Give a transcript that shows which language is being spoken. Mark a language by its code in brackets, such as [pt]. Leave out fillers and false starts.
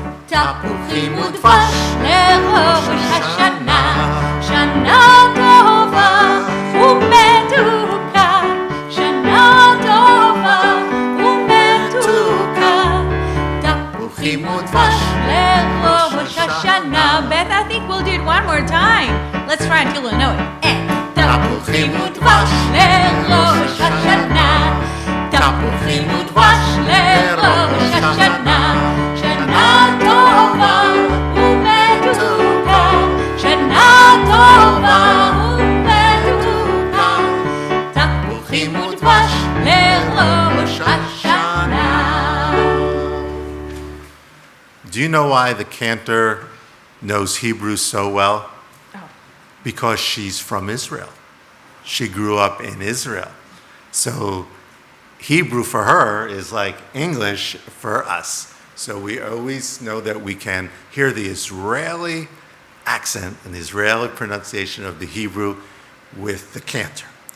[he] תפוחים ודבש לראש השנה, שנה טובה ומתוקה, שנה טובה ומתוקה, תפוחים ודבש לראש השנה. [en] Beth, I think we'll do it one more time. Let's try until we know it. [he] תפוחים ודבש לראש השנה, תפוחים ודבש לראש השנה, שנה טובה ומתוקה, שנה טובה ומתוקה, תפוחים ודבש לראש השנה. [en] Do you know why the cantor knows Hebrew so well? Oh. Because she's from Israel. She grew up in Israel. So Hebrew for her is like English for us. So we always know that we can hear the Israeli accent and the Israeli pronunciation of the Hebrew with the cantor.